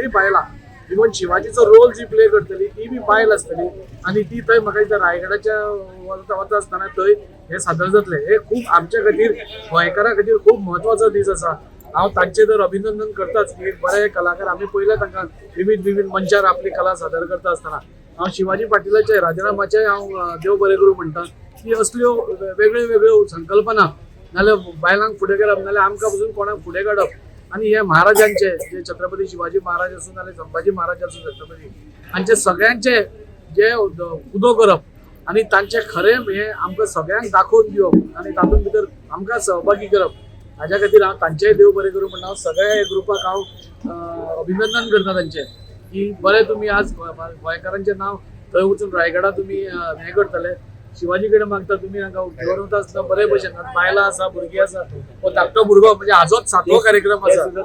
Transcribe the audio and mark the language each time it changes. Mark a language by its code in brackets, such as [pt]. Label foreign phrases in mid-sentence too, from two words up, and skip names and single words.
[kok] बायलां इवन शिवाजीचो रोल जी प्ले करतली ती बी बायल आसतली आणि ती थंय म्हाका दिसता रायगडाच्या वता आसतना थंय हे सादर जातले हे खूब आमच्या खातीर गोंयकारां खातीर खूब म्हत्वाचो दीस आसा हांव तांचें तर अभिनंदन करताच की एक बरे कलाकार आमी पयले तांकां विविध मंचार आपली कला सादर करता आसतना हांव शिवाजी पाटीलाचे राजारामाचे हांव देव बरें करूं म्हणटा की असल्यो वेगळ्यो संकल्पना नाल्यार बायलांक फुडें करप नाल्यार आमकां पसून कोणाक फुडें काडप आणि हे महाराजांचे जे छत्रपती शिवाजी महाराज असून नाल्यार संभाजी महाराज असून छत्रपती हांचे सगळ्यांचे जे उदो करप आणि तांचे खरें हे आमकां सगळ्यांक दाखोवन दिवप आणि तातूंत भितर आमकां सहभागी करप हाज्या खातीर हांव तांचेय देव बरें करूं म्हणटा सगळ्या ग्रुपाक हांव अभिनंदन करता तांचें की बरें तुमी आज गोंयकारांचें नांव थंय वचून रायगडा तुमी हें करतले शिवाजी कडेन मागता तुमी हांगा गौरवता आसतना बरे भशेन बायलां आसा भुरगीं आसा हो धाकटो भुरगो म्हणजे हाजोच 7वो कार्यक्रम आसा